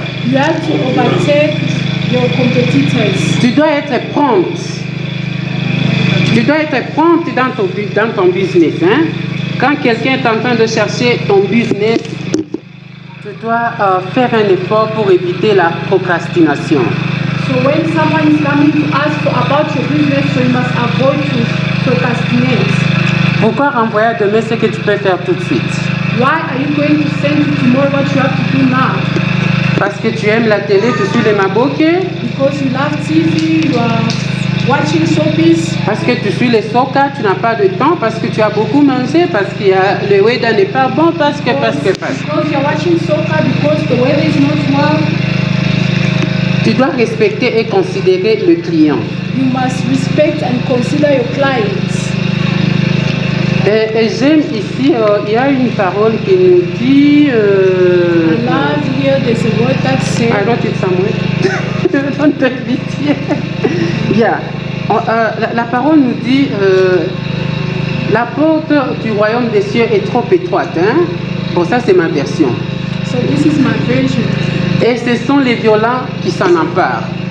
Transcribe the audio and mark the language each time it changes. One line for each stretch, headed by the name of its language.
English: You have to overtake your competitors.
French: Tu dois être prompte. Tu dois être prompte dans ton business. Hein? Quand quelqu'un est en train de chercher ton business, tu dois faire un effort pour éviter la procrastination.
English: So when someone is coming to ask about your business, so you must avoid to procrastinate.
French: Pourquoi renvoyer demain ce que tu peux faire tout de suite?
English: Why are you going to send to tomorrow what you have to do now?
French: Parce que tu aimes la télé, tu suis les Maboké.
English: Because you love TV, you are watching soapies.
French: Parce que tu suis les soca, tu n'as pas de temps, parce que tu as beaucoup mangé, parce que le weather n'est pas bon, parce que.
English: Because you are watching soccer, because the weather is not well.
French: Tu dois respecter et considérer le client.
English: You must respect and consider your clients.
French: Et j'aime ici, il y a une parole qui nous dit.
English: I love here, there's a word that says. I wrote it somewhere. Don't tell me. Yeah.
French: La parole nous dit la porte du royaume des cieux est trop étroite. Hein? Bon, ça c'est ma version.
English: So this is my version.
French: Et ce sont les violents qui s'en emparent.